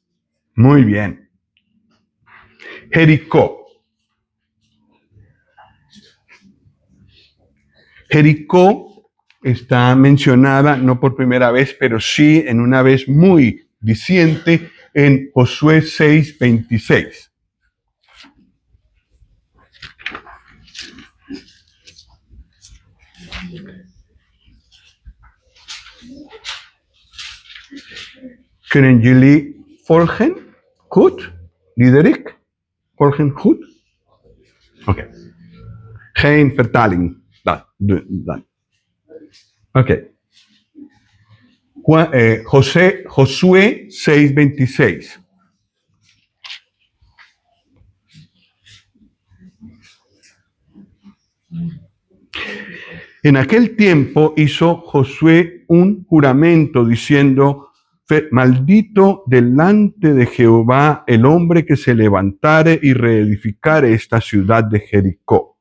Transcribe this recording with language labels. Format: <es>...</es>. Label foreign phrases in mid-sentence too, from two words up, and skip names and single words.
<es>Muy bien. Jericó. Jericó está mencionada no por primera vez, pero sí en una vez muy diciente en Josué 6:26.</es> <nl>Kunnen jullie volgen? Goed? Diederik? Volgen goed? Oké. Geen vertaling. Dan. Oké.</nl> <es>Josué 6:26. En aquel tiempo hizo Josué un juramento diciendo: maldito delante de Jehová el hombre que se levantare y reedificare esta ciudad de Jericó.</es>